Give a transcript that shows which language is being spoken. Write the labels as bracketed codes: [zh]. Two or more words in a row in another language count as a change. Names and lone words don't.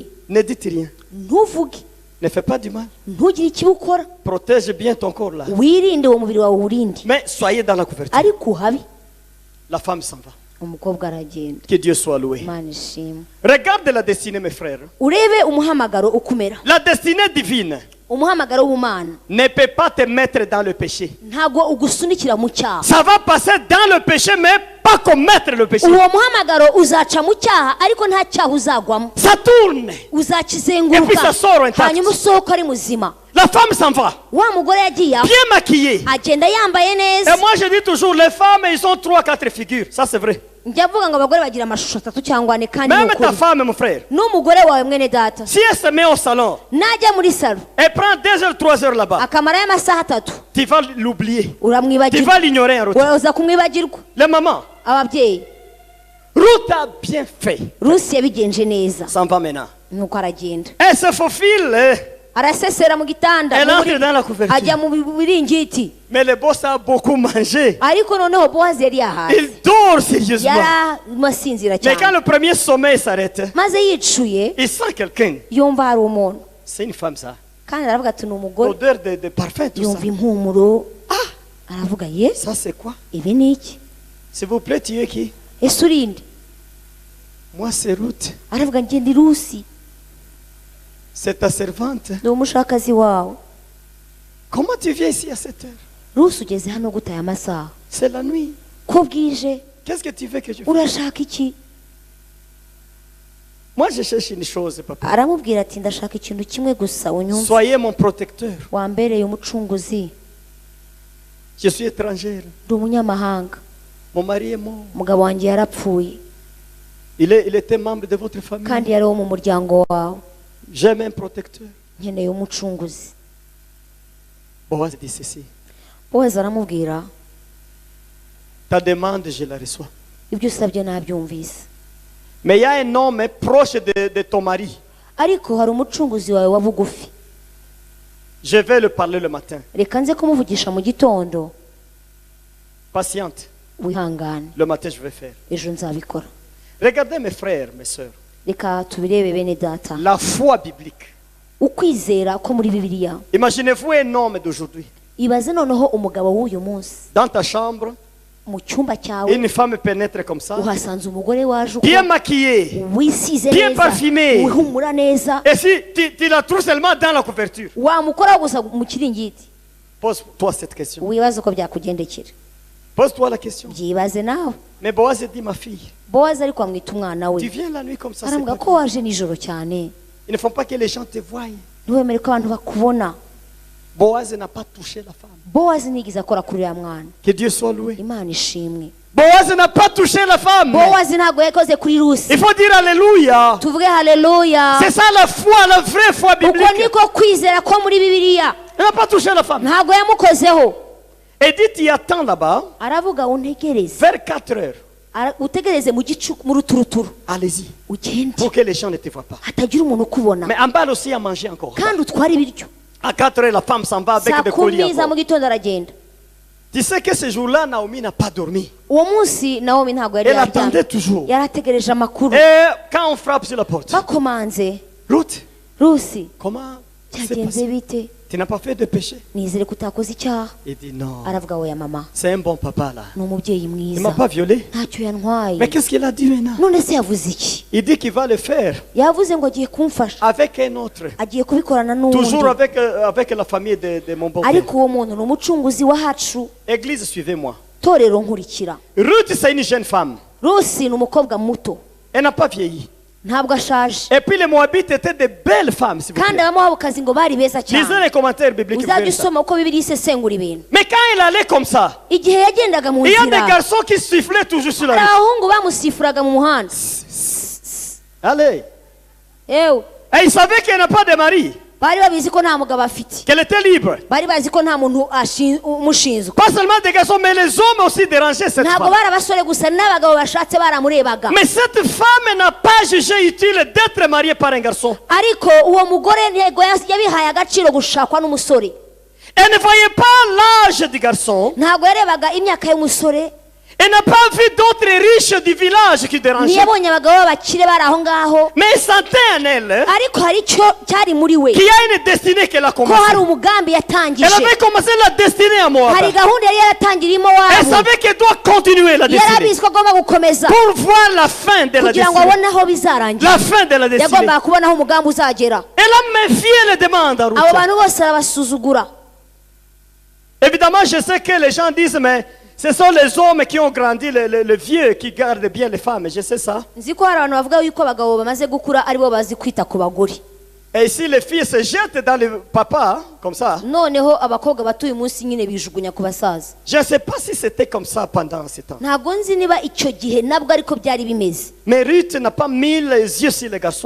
[fr] Ne dites rien. [rw] ntuvuge [fr] Ne fais pas du mal. [rw] ntugire ikibi ukora [fr] Protège bien ton corps là. [rw] wirinde uwo mubiri wawe uwurinde [fr] Mais soyez dans la couverture. [rw] ariko uhabi [fr] La femme s'en va. [rw] umukobwa aragenda [fr] Que Dieu soit loué. [rw] imana ishimwe [fr] Regarde la destinée, mes frères. [rw] urebe umuhamagaro ukumera [fr] La destinée divine [rw] umuhamagaro w'ubumana [fr] ne peut pas te mettre dans le péché. [rw] ntabwo ugusunikira mu cyaha [fr] Ça va passer dans le péché, mais pas commettre le péché. [rw] uwo muhamagaro uzaca mu cyaha ariko nta cyaha uzagwamo [fr] Ça tourne. Et puis [rw] uzakizenguruka [fr] ça sort intact. [rw] hanyuma usohoka ari muzima [fr] La femme s'en va, [rw] wa mugore yagiye aho [fr] bien maquillée. [rw] agenda yambaye [fr] Et [rw] neza [fr] moi, je dis toujours, les femmes, ils ont 3-4 figures. Ça, c'est vrai. [rw] njya avuga ngo abagore bagira amashusho atatu cyangwa ane kandi ni [fr] Même ta [rw] ukuri [fr] femme, mon frère, [rw] n'umugore wawe mwene data [fr] si elle se met au salon, [rw] najya muri salo [fr] elle prend 2 heures, 3 heures là-bas, [rw] akamarayo amasaha atatu [fr] tu vas l'oublier. Tu [rw] uramwibagirwa [fr] vas l'ignorer en route. [rw] uraza kumwibagirwa [fr] Les mamans, [rw] ababyeyi [fr] Ruth a bien fait. [rw] rusi yabigenje neza [fr] S'en va maintenant. [rw] nuko aragenda [fr] Elle se faufile, [rw] arasesera mu gitanda [fr] elle [rw] mu [fr] entre [rw] buriri, [fr] dans la [rw] ajya [fr] couverture. [rw] mu biringiti [fr] Mais le boss a beaucoup mangé. [rw] ariko noneho bowazi yari yahaze [fr] Il dort sérieusement. [rw] yaramasinzira [fr] Mais quand [rw] cyane [fr] le premier sommeil s'arrête, [rw] maze yicuye [fr] il sent quelqu'un. [rw] yumva hari umuntu [fr] C'est une femme, ça. [rw] kandi aravuga ati ni umugore [fr] Odeur de parfum, tout ça. [rw] yumva impumuro aravuga ye [fr] Ça, c'est quoi? [rw] ibi ni iki [fr] S'il vous plaît, tu es qui? [rw] ese urinde [fr] Moi, c'est Ruth. [rw] aravuga njye ndi rusi [fr] C'est ta servante. [rw] ndi umushakazi wawe [fr] Comment tu viens ici à cette heure? [rw] rusi ugeze hano gutaye amasaha [fr] C'est la nuit. [rw] ko bwije [fr] Qu'est-ce que tu veux que je fasse? [rw] urashaka iki [fr] Moi, je cherche une chose, papa. [rw] aramubwira ati ndashaka ikintu kimwe gusa unyumve [fr] Soyez mon protecteur. [rw] wambereye umucunguzi [fr] Je suis étrangère. [rw] ndi umunyamahanga [fr] Mon mari est mort. [rw] umugabo wanjye yarapfuye [fr] Il était membre de votre famille. [rw] kandi yari uwo mu muryango wawe [fr] J'aime un protecteur. [rw] nkeneye umucunguzi [fr] Boaz dit ceci. [rw] bowazi aramubwira [fr] Ta demande, je la reçois. [rw] ibyo usabye nabyumvise [fr] Mais il y a un homme proche de ton mari. [rw] ariko hari umucunguzi wawe wa bugufi [fr] Je vais le parler le matin. [rw] reka nze kumuvugisha mu gitondo [fr] Patiente. [rw] wihangane [fr] Le matin, je vais faire. [rw] ejo nzabikora [fr] Regardez mes frères, mes sœurs. [rw] reka tubirebe bene data [fr] La foi biblique. [rw] ukwizera ko muri bibiliya [fr] Imaginez-vous un homme d'aujourd'hui. [rw] ibaze noneho umugabo w'uyu munsi [fr] Dans ta chambre, [rw] mu cyumba cyawe [fr] une femme pénètre comme ça. [rw] uhasanze umugore waje [fr] Bien [rw] uko [fr] maquillée. [rw] wisize [fr] bien [rw] neza [fr] parfumé. [rw] wihumura neza [fr] Et si tu la trouves seulement dans la couverture. [rw] wamukoraho gusa mu kiringiti [fr] Pose-toi cette question. [rw] wibaze uko byakugendekera [fr] Pose-toi la question. [rw] byibaze nawe [fr] Mais Boaz dit, ma fille, [rw] bowazi ariko amwita umwana [fr] tu [rw] we [fr] viens la nuit comme ça. c'est [rw] aravuga [fr] pas [rw] ko [fr] bien. [rw] waje nijoro cyane [fr] Il ne faut pas que les gens te voient. [rw] ntiwemere ko abantu bakubona [fr] Boaz n'a pas touché la femme. [rw] bowazi nigeze akora kuri uriya mwana [fr] Que Dieu soit loué. [rw] imana ishimwe [fr] Boaz n'a pas touché la femme. [rw] bowazi ntabwo yakoze kuri rusi [fr] Il faut dire Alléluia. [rw] tuvuge haleluya [fr] C'est ça la foi, la vraie foi [rw] uko [fr] biblique. [rw] niko kwizera ko muri bibiliya [fr] Il n'a pas touché la femme. [rw] ntabwo yamukozeho [fr] Et dit, il attend là-bas, [rw] aravuga untegereze [fr] vers 4 heures. [rw] utegereze mu gicuku mu ruturuturu [fr] Allez-y, [rw] ugende [fr] pour que les gens ne te voient pas. [rw] hatagira umuntu ukubona [fr] Mais en bas aussi, à manger encore. [rw] kandi utware ibiryo [fr] À 4 heures, la femme s'en va avec [rw] saa [fr] des colis [rw] kumi za mu [fr] encore. [rw] gitondo aragenda [fr] Tu sais que ce jour-là, Naomi n'a pas dormi. [rw] uwo munsi nawomi ntabwo yari [fr] Elle attendait [rw] yaryamye [fr] toujours. [rw] yari ategereje amakuru [fr] Et quand on frappe sur la porte, [rw] bakomanze [fr] Ruth, [rw] rusi [fr] comment c'est [rw] byagenze [fr] passé? [rw] bite [fr] Tu n'as pas fait de péché? [rw] nizere ko utakoze icyaha [fr] Il dit non. [rw] aravuga we ya mama [fr] C'est un bon papa là. [rw] ni umubyeyi [fr] Il ne [rw] mwiza [fr] m'a pas violé. [rw] ntacyo yantwaye [fr] Mais qu'est-ce qu'il a dit maintenant? [rw] none se yavuze iki [fr] Il dit qu'il va le faire [rw] yavuze ngo agiye kumfasha [fr] avec un autre. [rw] agiye kubikorana [fr] Toujours [rw] n'uwundi [fr] avec la famille de mon beau-père. [rw] ariko uwo muntu ni umucunguzi wahacu [fr] Église, suivez-moi. [rw] torero nkurikira [fr] Ruth, c'est une jeune femme. [rw] rusi ni umukobwa muto [fr] Elle n'a pas vieilli. [rw] ntabwo ashaje [fr] Et puis les Moabites étaient de belles femmes, s'il vous [rw] kandi [fr] plaît. [rw] abamowabukazi ngo bari beza [fr] Lisez [rw] cyane [fr] les commentaires bibliques. vous [rw] uzajya [fr] verrez ça. [rw] usoma uko bibiri isesengura ibintu [fr] Mais quand elle allait comme ça, [rw] igihe yagendaga mu [fr] il y a des [rw] nzira [fr] garçons qui sifflaient toujours sur la [rw] hari [fr] route. [rw] abahungu bamusifuraga mu muhanda [fr] Allez. [rw] yewe [fr] Et il savait qu'elle n'a pas de mari. [rw] bari babizi ko nta mugabo afite, [fr] qu'elle était libre. [rw] bari bazi ko nta muntu umushinzwe. [fr] Pas seulement des garçons, mais les hommes aussi dérangeaient cette [rw] ntabwo [fr] femme. [rw] bari abasore gusa n'abagabo bashatse baramurebaga. [fr] Mais cette femme n'a pas jugé utile d'être mariée par un garçon. [rw] ariko uwo mugore ntego yabihaye agaciro gushakwa n'umusore. [fr] Elle ne voyait pas l'âge du garçon. [rw] ntabwo yarebaga imyaka y'umusore. [fr] Elle n'a pas vu d'autres riches du village qui dérangeaient. [rw] ntiyabonye abagabo b'abakire bari aho ngaho. [fr] Mais elle sentait en elle [rw] ariko hari icyo cyari muri we, [fr] qu'il y a une destinée qu'elle a [rw] ko [fr] commencée. [rw] hari umugambi yatangije. [fr] Elle avait commencé la destinée à Moab. [rw] hari gahunda yari yaratangirimo [fr] Elle [rw] wabo. [fr] savait qu'elle doit continuer la [rw] yari [fr] destinée [rw] abizi ko agomba gukomeza [fr] pour voir la fin de la [rw] kugira ngo [fr] destinée. [rw] abone aho bizarangira. [fr] La fin de la destinée. [rw] yagombaga kubona aho umugambi uzagera. [fr] Elle a méfié les demandes à [rw] abo [fr] Ruth. [rw] bantu bose arabasuzugura. [fr] Évidemment, je sais que les gens disent, mais ce sont les hommes qui ont grandi, les vieux qui gardent bien les femmes. Je sais ça. [rw] nzi ko hari abantu bavuga yuko abagabo bamaze gukura aribo bazi kwita ku bagore. [fr] Et ici, les filles se jettent dans le papa, comme ça. [rw] noneho abakobwa bato uyu munsi nyine bijugunya ku basaza. [fr] Je ne sais pas si c'était comme ça pendant ce temps. [rw] ntabwo nzi niba icyo gihe nabwo ariko byari bimeze. [fr] Mais Ruth n'a pas mis les yeux sur les garçons.